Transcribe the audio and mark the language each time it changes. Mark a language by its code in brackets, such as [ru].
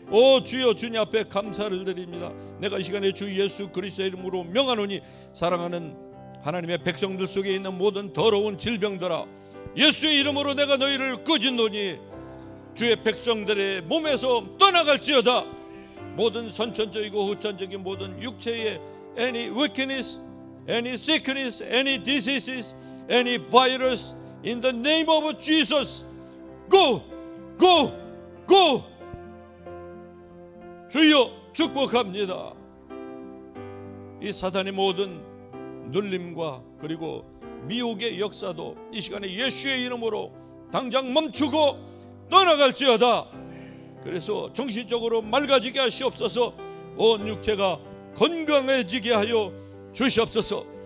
[ko] 오 주여, 주님 앞에 감사를 드립니다. 내가 이 시간에 주 예수 그리스도의 이름으로 명하노니 사랑하는 하나님의 백성들 속에 있는 모든 더러운 질병들아, 예수의 이름으로 내가 너희를 끄진노니 주의 백성들의 몸에서 떠나갈지어다. 모든 선천적이고 후천적인 모든 육체의 [en] any weakness, any sickness, any diseases, any virus, in the name of Jesus, go, go, go. [ko] 주여 축복합니다. 이 사단의 모든 눌림과 그리고 미혹의 역사도 이 시간에 예수의 이름으로 당장 멈추고 떠나갈지어다. 그래서 정신적으로 맑아지게 하시옵소서. 온 육체가 건강해지게 하여 주시옵소서.